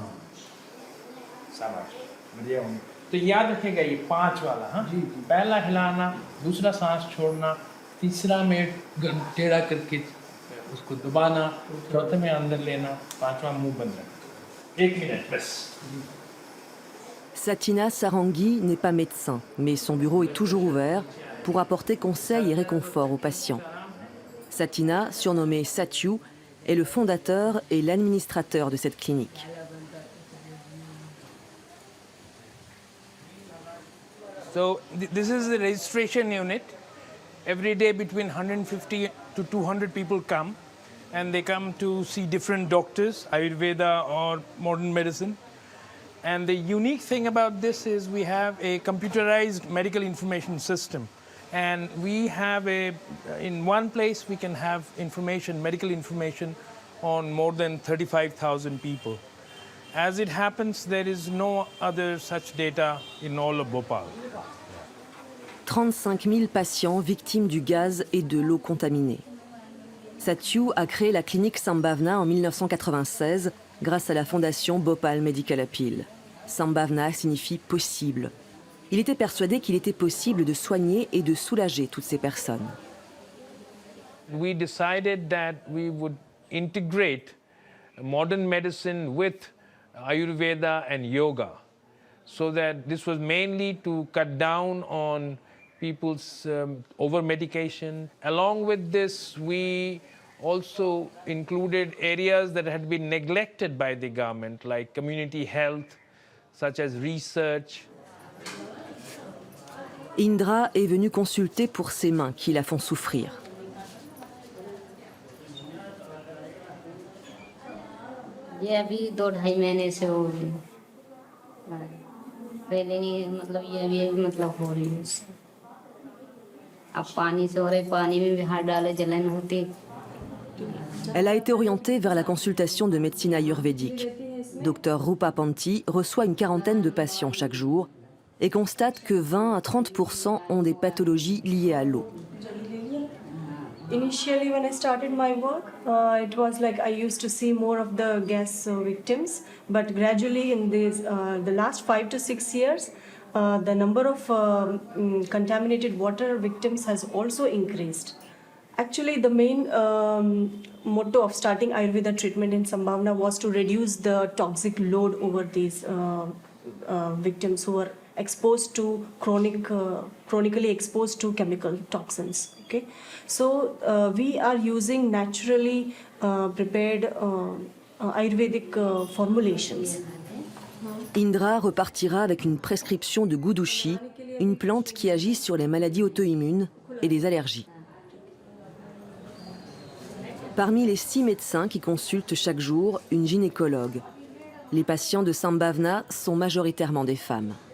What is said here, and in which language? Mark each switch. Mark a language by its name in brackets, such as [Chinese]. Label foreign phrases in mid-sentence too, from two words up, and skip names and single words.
[Hindi] शाबाश, बढ़िया होंगे। तो याद रखेगा ये 5 वाला, हाँ जी। पहला हिलाना, दूसरा सांस छोड़ना, तीसरा में टेढ़ा करके उसको दबाना, चौथे में अंदर लेना, पांचवा मुंह बंद रखना। 1 मिनट बस। [French] Satina Sarangui n'est pas médecin, mais son bureau est toujours ouvert pour apporter conseils et réconfort aux patients. Satina, surnommé Satyu, est le fondateur et l'administrateur de cette clinique. [English] So this is the registration unit. Every day between 150 to 200 people come, and they come to see different doctors, Ayurveda or modern medicine. And the unique thing about this is we have a computerized medical information system. And we have in one place we can have information, medical information on more than 35,000 people. As it happens, there is no other such data in all of Bhopal. [French] 35 000 patients victimes du gaz et de l'eau contaminée. Satyu a créé la clinique Sambhavna en 1996 grâce à la fondation Bhopal Medical Appeal. Sambhavna signifie possible. Il était persuadé qu'il était possible de soigner et de soulager toutes ces personnes. [English] We decided that we would integrate modern medicine with Ayurveda and yoga, so that this was mainly to cut down on people's over-medication. Along with this, we also included areas that had been neglected by the government, like community health, such as research. [French] Indra est venue consulter pour ses mains qui la font souffrir. [Hindi] ये अभी 2-2.5 महीने से हो रही है, पहले नहीं, मतलब ये अभी मतलब हो रही है इससे। अब पानी से हो रहे, पानी में भी हाथ डाले जलन होती। [French] Elle a été orientée vers la consultation de médecine ayurvédique. Dr Rupa Panti reçoit une quarantaine de patients chaque jour et constate que 20 à 30% ont des pathologies liées à l'eau. [English] Initially, when I started my work, it was like I used to see more of the gas victims, but gradually in the last 5 to 6 years, the number of contaminated water victims has also increased. Actually, the main motto of starting Ayurveda treatment in Sambhavna was to reduce the toxic load over these victims who are exposed to chronically exposed to chemical toxins. Okay, so we are using naturally prepared Ayurvedic formulations. [French] Indra repartira avec une prescription de Gudushi, une plante qui agit sur les maladies auto-immunes et les allergies. Parmi les 6 médecins qui consultent chaque jour, une gynécologue. Les patients de Sambhavna sont majoritairement des femmes.